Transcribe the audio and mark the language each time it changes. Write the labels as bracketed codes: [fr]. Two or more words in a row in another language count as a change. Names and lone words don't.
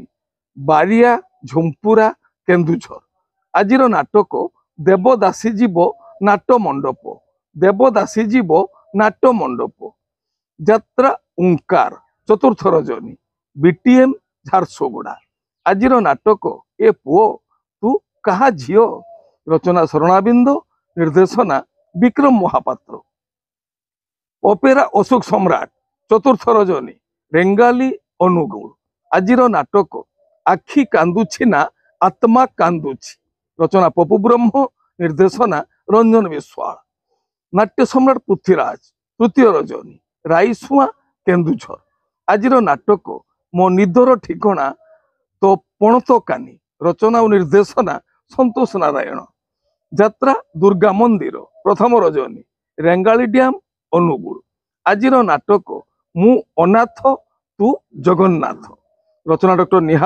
[or] ବାରିଆ ଝୁମ୍ପୁରା କେନ୍ଦୁଝର ଆଜିର ନାଟକ ଦେବଦାସୀ ଜୀବ ନାଟ ମଣ୍ଡପ ଦେବଦାସୀ ଜୀବ ନାଟ ମଣ୍ଡପ ଯାତ୍ରା ଓଁକାର ଚତୁର୍ଥ ରଜନୀ ବିଟିଏମ ଝାରସୁଗୁଡ଼ା ଆଜିର ନାଟକ ଏ ପୁଅ ତୁ କାହା ଝିଅ ରଚନା ଶରଣାବିନ୍ଦ ନିର୍ଦ୍ଦେଶନା ବିକ୍ରମ ମହାପାତ୍ର ଓପେରା ଅଶୋକ ସମ୍ରାଟ ଚତୁର୍ଥ ରଜନୀ ରେଙ୍ଗାଲି ଅନୁଗୁଳ ଆଜିର ନାଟକ ଆଖି କାନ୍ଦୁଛି ନା ଆତ୍ମା କାନ୍ଦୁଛି ରଚନା ପପୁ ବ୍ରହ୍ମ ନିର୍ଦ୍ଦେଶନା ରଞ୍ଜନ ବିଶ୍ୱାଳ ନାଟ୍ୟ ସମ୍ରାଟ ପୃଥ୍ୱୀରାଜ ତୃତୀୟ ରଜନୀ ରାଇସୁଆ କେନ୍ଦୁଝର ଆଜିର ନାଟକ ମୋ ନିଦର ଠିକଣା ତୋ ପଣତକାନି ରଚନା ଔର ନିର୍ଦ୍ଦେଶନା ସନ୍ତୋଷ ନାରାୟଣ ଯାତ୍ରା ଦୁର୍ଗା ମନ୍ଦିର ପ୍ରଥମ ରଜନୀ ରେଙ୍ଗାଲି ଡ୍ୟାମ ଅନୁଗୁଳ ଆଜିର ନାଟକ ମୁ ଅନାଥ ତୁ ଜଗନ୍ନାଥ ରଚନା ଡକ୍ଟର ନିହାର